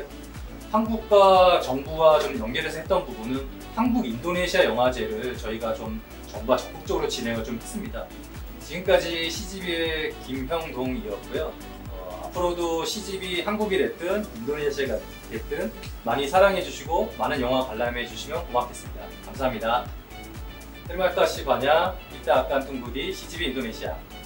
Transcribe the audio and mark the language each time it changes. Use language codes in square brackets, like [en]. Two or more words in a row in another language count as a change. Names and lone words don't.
[ko] 한국과 정부와 좀 연계해서 했던 부분은 한국 인도네시아 영화제를 저희가 좀 정부와 적극적으로 진행을 좀 했습니다. 지금까지 CGV의 김형동이었고요. 앞으로도 CGV 한국이 됐든 인도네시아가 됐든 많이 사랑해 주시고 많은 영화 관람해 주시면 고맙겠습니다. 감사합니다. [id] Terima kasih banyak. Kita akan tunggu di CGV Indonesia.